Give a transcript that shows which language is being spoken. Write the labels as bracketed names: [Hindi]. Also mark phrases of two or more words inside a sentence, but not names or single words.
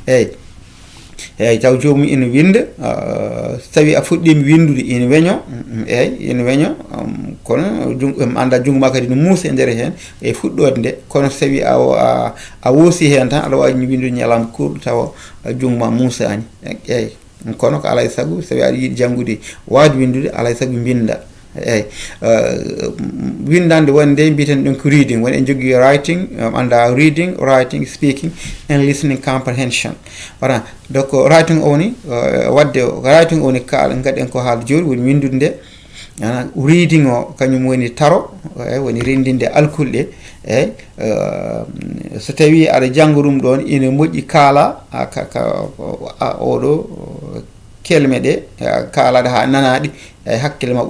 [Fula] eyyi taw jomum ina winda so tawi a fuɗɗima windude ina weño eyyi ina weño kono anda jungo ma kadi no muusa e nder hen e fuɗɗode nde kono so tawi a woosi hen tan aɗa wawi windude ñalawma kurɗo tawa jungo ma muusani eyyi kono ko alay saago so tawi aɗa yiiɗi janggude wawde windude alay saago binda eyyi windande wonde mbiten ɗum ko reading woni en jogui writing anda [English] reading writing speaking and listening comprehension [French] voilà donc [Fula] writing o woni wadde writing o woni kaala gaɗen ko haala joni woni windude nde reading o kañum woni taro eyyi woni rendinde alkulɗe eyyi so tawi aɗa jangga ɗum ɗon ina moƴƴi kaala oɗo kelme ɗe kaalaɗe ha nanaɗi eyyi hakkille ma